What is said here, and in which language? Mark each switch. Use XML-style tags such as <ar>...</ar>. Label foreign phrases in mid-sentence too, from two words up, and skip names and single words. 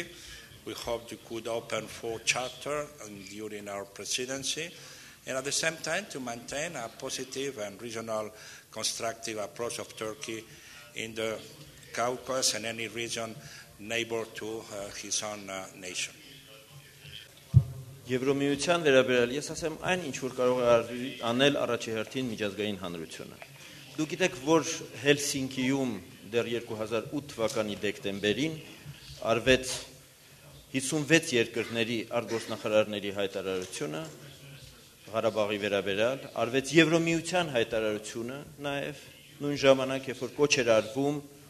<en>We hope we could open 4 chapters during our presidency, and at the same time to maintain a positive and regional constructive approach of Turkey in the Caucasus and any region neighbor to his own nation.</en> <hy>Եվրամիության վերաբերյալ ես ասեմ այն ինչ որ կարող է անել առաջի հերթին միջազգային հանրությունը։ Դուք գիտեք, որ Հելսինկիում դեռ 2008 թվականի դեկտեմբերին արվեց 56 երկրների արտգործնախարարների հայտարարությունը Ղարաբաղի վերաբերյալ, արվեց Եվրամիության հայտարարությունը նաև նույն ժամանակ, երբ որ կոչ էր արվում</hy>